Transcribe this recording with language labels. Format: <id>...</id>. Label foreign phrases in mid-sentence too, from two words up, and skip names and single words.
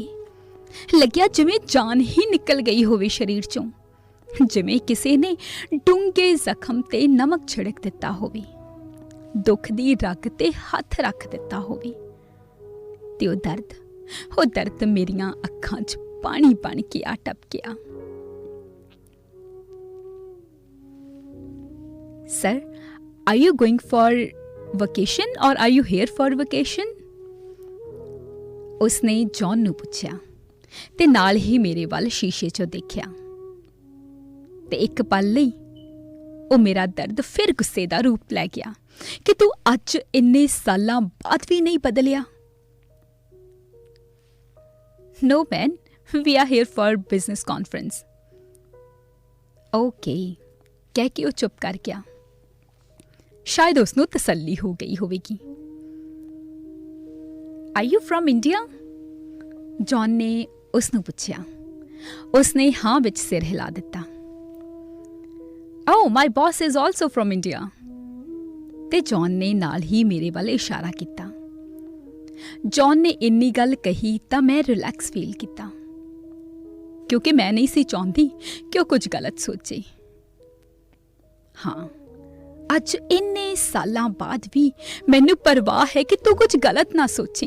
<pa>ਲੱਗਿਆ ਜਿਵੇਂ ਜਾਨ ਹੀ ਨਿਕਲ ਗਈ ਹੋਵੇ ਸਰੀਰ ਚੋਂ, ਜਿਵੇਂ ਕਿਸੇ ਨੇ ਡੂੰਘੇ ਜ਼ਖਮ ਤੇ ਨਮਕ ਛਿੜਕ ਦਿੱਤਾ ਹੋਵੇ, ਦੁੱਖ ਦੀ ਰਗ ਤੇ ਹੱਥ ਰੱਖ ਦਿੱਤਾ ਹੋਵੇ ਤੇ ਉਹ ਦਰਦ ਮੇਰੀਆਂ ਅੱਖਾਂ 'ਚ ਪਾਣੀ ਬਣ ਕੇ ਆ ਟਪਕਿਆ। ਸਰ,</pa> <en>are you going for vacation or are you here for vacation?</en> <pa>ਉਸਨੇ ਜੌਨ ਨੂੰ ਪੁੱਛਿਆ ਤੇ ਨਾਲ ਹੀ ਮੇਰੇ ਵੱਲ ਸ਼ੀਸ਼ੇ 'ਚੋਂ ਦੇਖਿਆ ਤੇ ਇੱਕ ਪਲ ਲਈ ਉਹ ਮੇਰਾ ਦਰਦ ਫਿਰ ਗੁੱਸੇ ਦਾ ਰੂਪ ਲੈ ਗਿਆ ਕਿ ਤੂੰ ਅੱਜ ਇੰਨੇ ਸਾਲਾਂ ਬਾਅਦ ਵੀ ਨਹੀਂ ਬਦਲਿਆ।</pa> <en>No man, we are here for business conference.</en> <pa>Okay, ਕਹਿ ਕੇ ਉਹ ਚੁੱਪ ਕਰ ਗਿਆ। ਸ਼ਾਇਦ ਉਸਨੂੰ ਤਸੱਲੀ ਹੋ ਗਈ ਹੋਵੇਗੀ।</pa> <en>Are you from India?</en> <pa>ਜੌਨ ਨੇ ਉਸਨੂੰ ਪੁੱਛਿਆ। ਉਸਨੇ ਹਾਂ ਵਿੱਚ ਸਿਰ ਹਿਲਾ ਦਿੱਤਾ।</pa> <en>Oh, my boss is also from India.</en> <pa>ਤੇ ਜੌਨ ਨੇ ਨਾਲ ਹੀ ਮੇਰੇ ਵੱਲ ਇਸ਼ਾਰਾ ਕੀਤਾ। ਜੌਨ ਨੇ ਇੰਨੀ ਗੱਲ ਕਹੀ ਤਾਂ ਮੈਂ</pa> <en>relax feel</en> <pa>ਕੀਤਾ, ਕਿਉਂਕਿ ਮੈਂ ਨਹੀਂ ਸੀ ਚਾਹੁੰਦੀ ਕਿ ਉਹ ਕੁਝ ਗਲਤ ਸੋਚੇ। ਹਾਂ, ਅੱਜ ਇੰਨੇ ਸਾਲਾਂ ਬਾਅਦ ਵੀ ਮੈਨੂੰ ਪਰਵਾਹ ਹੈ ਕਿ ਤੂੰ ਕੁਝ ਗਲਤ ਨਾ ਸੋਚੇ।</pa>